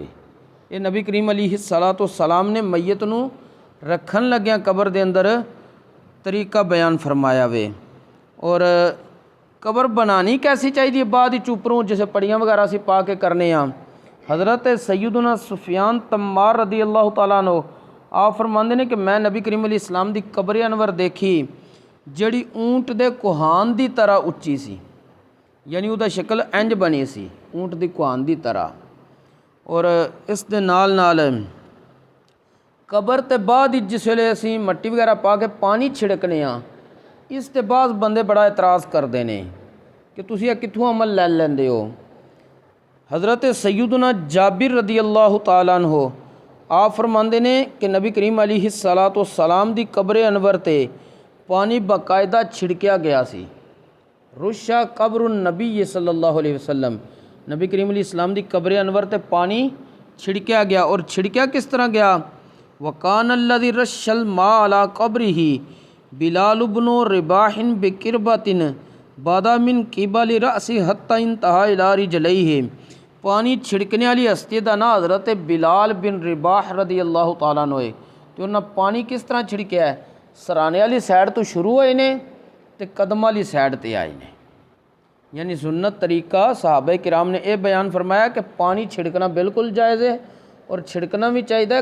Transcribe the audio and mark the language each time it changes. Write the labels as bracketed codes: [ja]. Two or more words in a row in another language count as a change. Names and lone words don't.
[pa] یہ نبی کریم علیہ الصلوٰۃ والسلام نے میت نوں رکھن لگیاں قبر دے اندر طریقہ بیان فرمایا وے. اور قبر بنانی کیسی چاہیے بعد ہی اُتوں جیسے پھٹیاں وغیرہ سے پا کے کرنے آں. حضرت سیدنا سفیان تمار [ar] رضي الله تعالى عنه [pa] آپ فرماتے ہیں کہ میں نبی کریم علیہ السلام دی قبر انور دیکھی جیہڑی اونٹ دے کوہان دی طرح اچی سی، یعنی اوہدا شکل اینج بنی سی اونٹ دی کوہان دی طرح. اور اس دے نال نال قبر تے بعد ہی جس ویلے اسیں مٹی وغیرہ پا کے پانی چھڑکنے آں، اس تے بعد بندے بڑا اعتراض کرتے ہیں کہ تسیں یہ کتھوں عمل لے لیندے ہو. حضرت سیدنا جابر [ar] رضي الله تعالى عنه [pa] آپ فرماتے نے کہ نبی کریم علیہ الصلوٰۃ والسلام دی قبر انور تے پانی باقاعدہ چھڑکیا گیا سی. [ar] رش قبر النبي صلى الله عليه وسلم, [pa] نبی کریم علیہ السلام دی قبر انور تے پانی چھڑکیا گیا. اور چھڑکیا کس طرح گیا, [ar] وكان الذي رش الماء على قبره بلال بن رباح بقربة بدأ من قبل رأسه حتى انتهى إلى رجليه. [pa] پانی چھڑکنے والی ہستی کا نا حضرت بلال بن رباح [ar] رضي الله تعالى عنه [pa] ہے. تو انہیں پانی کس طرح چھڑکیا ہے، سرہانے والی سائیڈ تو شروع ہوئے نے تے قدم والی سائیڈ تے آئے نے. [ur] یعنی سنت طریقہ صحابہ کرام نے یہ بیان فرمایا کہ پانی چھڑکنا بالکل جائز ہے اور چھڑکنا بھی چاہیے.